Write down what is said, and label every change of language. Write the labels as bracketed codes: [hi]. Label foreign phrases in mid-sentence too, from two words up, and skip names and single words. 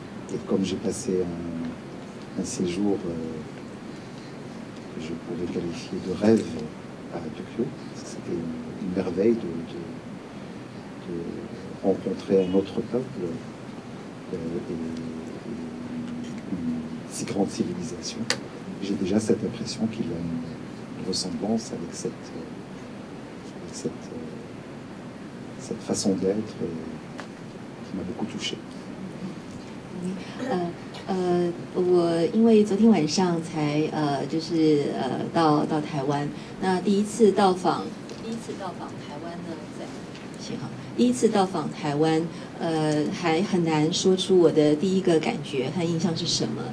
[fr] Et comme j'ai passé un séjour que je pourrais qualifier de rêve à Tokyo, c'était une merveille de rencontrer un autre peuple et une si grande civilisation. J'ai déjà cette impression qu'il y a une ressemblance avec cette façon d'être qui m'a beaucoup touché. [zh] 我因为昨天晚上才到台湾，那第一次到访台湾呢，第一次到访台湾，还很难说出我的第一个感觉和印象是什么。